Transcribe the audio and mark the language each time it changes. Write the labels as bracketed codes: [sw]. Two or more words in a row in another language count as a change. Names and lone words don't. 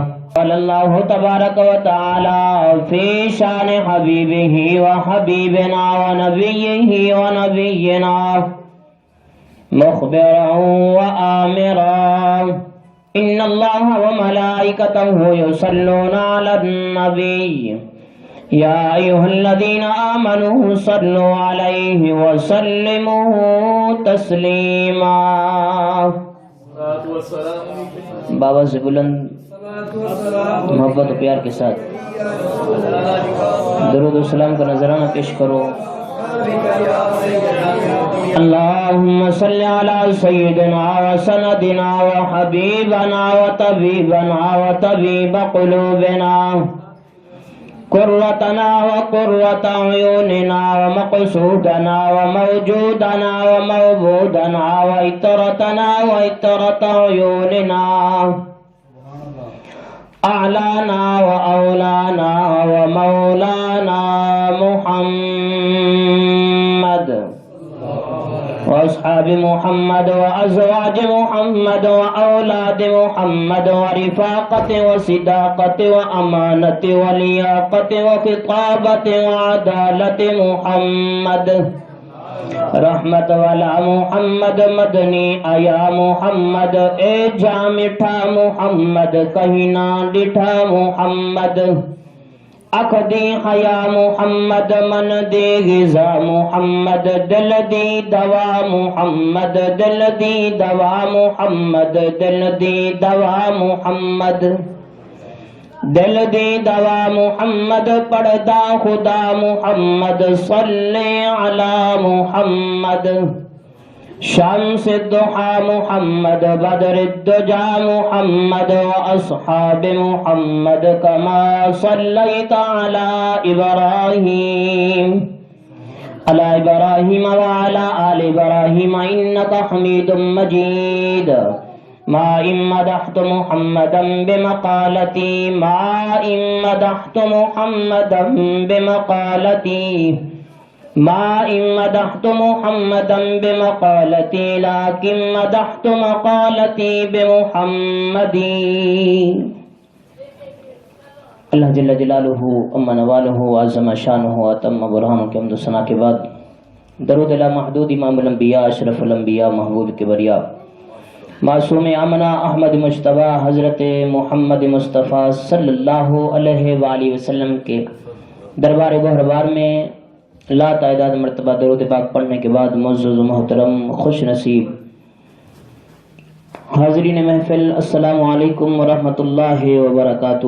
[ar] قال الله تبارك وتعالى في شان حبيبه وحبيبنا ونبينا مخبرا وآمرا إن الله وملائكته يصلون على النبي يا أيها الذين آمنوا صلوا عليه وسلموا تسليما. [ur] بابا سے بلند محبت و پیار کے ساتھ درود و سلام کا نذرانہ پیش کرو. [ar] اللهم صل على سيدنا وسندنا وحبيبنا وطبيبنا وطبيب قلوبنا قرتنا وقرة عيوننا ومقصودنا وموجودنا وموجودنا وإترتنا وإترة عيوننا أعلانا وأولانا ومولانا محمد وأصحاب محمد وأزواج محمد وأولاد محمد ورفاقة وصداقة وأمانة ولياقة وخطابة وعدالة محمد [pa] رحمت والا محمد مدنی آیا محمد اے جا مٹھا محمد کہیں نہ ڈٹھا محمد اکھ دی حیا محمد من دی غذا محمد دل دی دوا محمد دل دی دوا محمد دل دی دوا محمد دل دی دوا محمد پڑھدا خدا محمد [ar] صلی علی محمد شمس الضحى محمد بدر الدجى محمد وأصحاب محمد كما صليت على إبراهيم وعلى آل إبراهيم إنك حميد مجيد. ما إن مدحت محمدا بمقالتي ما إن مدحت محمدا بمقالتي ما إن مدحت محمدا بمقالتي لكن مدحت مقالتي بمحمد. [ur] اللہ [ar] جل جلالہ اما نوالہ وعظم شانہ واتم برہانہ [ur] کے حمد و ثنا کے بعد درود لا محدود امام الانبیاء اشرف الانبیاء محبوب کبریا معصوم آمنہ احمد مجتبی حضرت محمد مصطفیٰ [ar] صلی اللہ علیہ وآلہ وسلم [ur] کے دربار گوہربار میں لا تعداد مرتبہ درود پاک پڑھنے کے بعد معزز و محترم خوش نصیب حاضرین محفل [ar] السلام علیکم ورحمۃ اللہ وبرکاتہ.